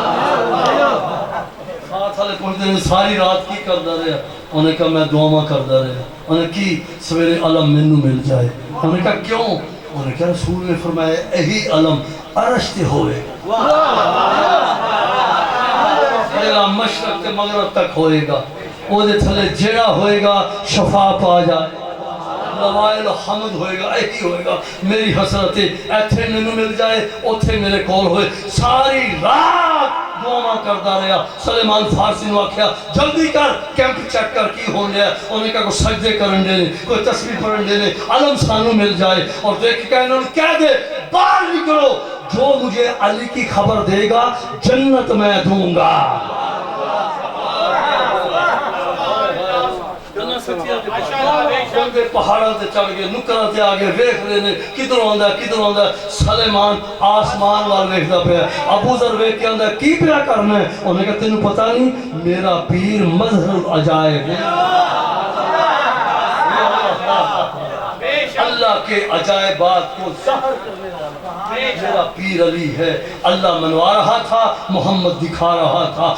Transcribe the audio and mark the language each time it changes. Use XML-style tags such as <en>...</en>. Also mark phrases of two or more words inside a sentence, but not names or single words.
<pa>ساتھ والے پہنچتے ہیں ساری رات کی کردا رہا.</pa> <ur>انہوں نے کہا</ur> <pa>میں دعا کردا رہا. انہوں نے کی سویرے علم مینوں مل جائے.</pa> <ur>انہوں نے کہا کیوں؟</ur> <pa>انہوں نے کہا رسول نے فرمایا یہی علم عرش تے ہوئے گا. مشرق تے مغرب تک ہوئے گا. وہ دے تھلے جیڑا ہوئے گا شفا پا جائے. لوائل حمد ہوئے گا. یہی ہوئے گا میری حسرت ایتھے مینوں مل جائے اوتھے میرے کول ہوئے. ساری رات دعا کردا رہا. سلیمان فارسی نو آکھیا جلدی کر کیمپ چیک کر کی ہون لیا.</pa> <ur>انہوں نے کہا</ur> <pa>کوئی سجدے کرن دے کوئی تسبیح پڑھن دے علم سانو مل جائے.</pa> <ur>اور دیکھ کے انہوں نے کہہ دے باہر نکلو جو مجھے علی کی خبر دے گا جنت میں دوں گا.</ur> <pa>پہاڑوں تے چڑھ گئے نکراں تے آگے ویکھ رہے نے کدھروں آندا کدھروں آندا. سلیمان آسمان وال ویکھدا پیا. ابو ذر ویکھ کے آندا کی پیا کرنا ہے؟</pa> <ur>انہوں نے کہا</ur> <pa>تینوں پتہ نہیں میرا پیر مظہر العجائب ہے.</pa> <ur>اللہ کے عجائبات کو ظاہر کرنے والا میرا پیر علی ہے. اللہ منوا رہا تھا محمد دکھا رہا تھا.</ur>